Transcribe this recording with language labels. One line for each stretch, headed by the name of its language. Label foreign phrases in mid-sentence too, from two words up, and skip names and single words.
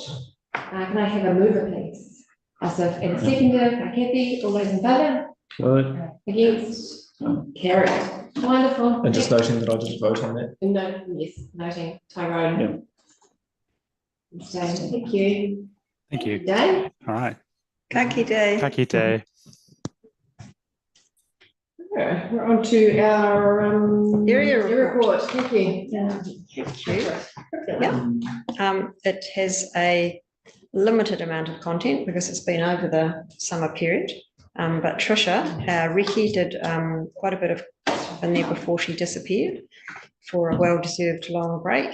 English: Can I have a mover, please? So, and a seconder, Kathy, all those in favour? Good. Against? Carried. Wonderful. And just noting that I didn't vote on that. No, yes, noting Tyrone. Abstained. Thank you. Thank you. Dave? All right.
Māori: Ka kite. Ka kite.
English: We're on to our Area report. Thank you. Thank you. Yeah. It has a limited amount of content because it's been over the summer period. But Trisha, our recce, did quite a bit of in there before she disappeared for a well-deserved long break.